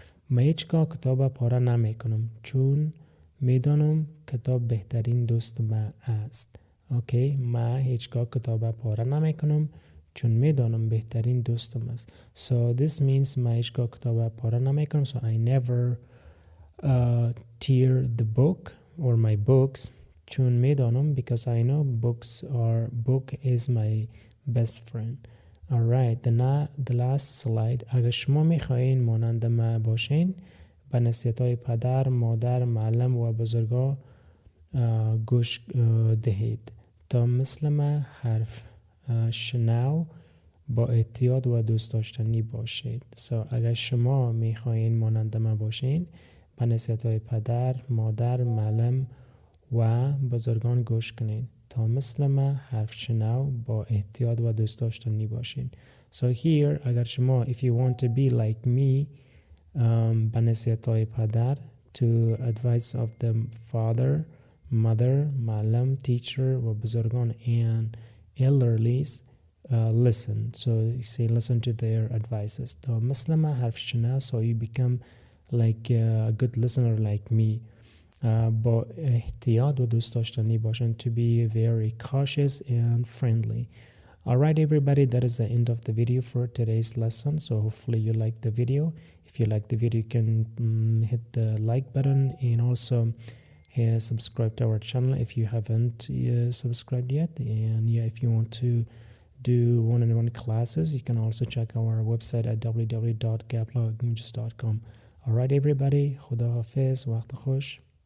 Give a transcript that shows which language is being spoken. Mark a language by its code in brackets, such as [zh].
[fa] ما هیچگاه کتاب پاره نمی کنم چون میدانم کتاب بهترین دوست من است. Okay, ما هیچگاه کتاب پاره نمی کنم چون میدانم بهترین دوستم است. [en] So this means [fa] ما هیچگاه کتاب پاره نمی کنم. [en] So I never tear the book or my books [fa] چون میدانم [en] because I know book is my best friend. Alright, the last slide. [fa] اگر شما میخواین مانند ما باشین به نصیحت‌های پدر، مادر، معلم و بزرگا گوش دهید تا مثل ما حرف شنو با احتیاط و دوست داشتنی باشید. [en] So, [fa] اگر شما میخواین مانند ما باشین به نصیحت‌های پدر، مادر، معلم و بزرگان گوش کنین تا مثل ما حرف شنو با احتیاط و دوست داشتنی باشین. [en] So here [fa] اگر شما [en] if you want to be like me [fa] به نصیحت‌های پدر [en] to advice of the father, mother, معلم, teacher [fa] و بزرگان [en] and elderlies listen. So you say listen to their advices. [fa] تا مثل ما حرف شنو [en] so you become like a good listener like me. [fa] با احتیاط و دوست داشتنی باشن [en] to be very cautious and friendly. Alright everybody, that is the end of the video for today's lesson. So hopefully you like the video. If you like the video you can hit the like button and also subscribe to our channel if you haven't subscribed yet. And yeah, if you want to do one-on-one classes you can also check our website at www.gaploglanguages.com. Alright everybody, [fa] Khuda Hafiz, waqt khosh.